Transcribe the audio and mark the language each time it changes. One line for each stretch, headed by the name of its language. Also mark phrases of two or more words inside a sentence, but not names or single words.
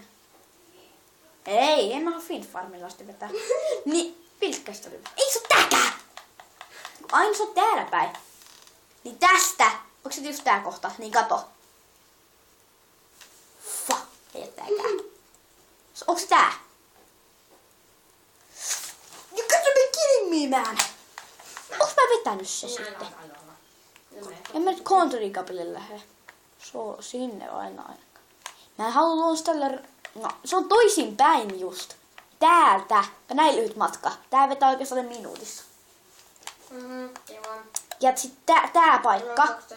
Finnish: Ei, en mä halua Finnfarmilla asti vetää. Niin, pilkkäistä oli. Ei se oo tääkään! Aina se on täällä päin. Niin tästä. Onko se just tää kohta? Niin kato. Fuck, ei oo tääkään. Onko se tää?
English: You gotta be kidding me, man!
Finnish: Onks mä vetänyt se sitten? En mä nyt Country Cupille lähde. Se on sinne aina ainakaan. Mä en halua luonstella... No, se on toisinpäin just. Täältä. Ja näin lyhyt matka. Tää vetää oikeastaan minuutissa. Ja sit tää paikka.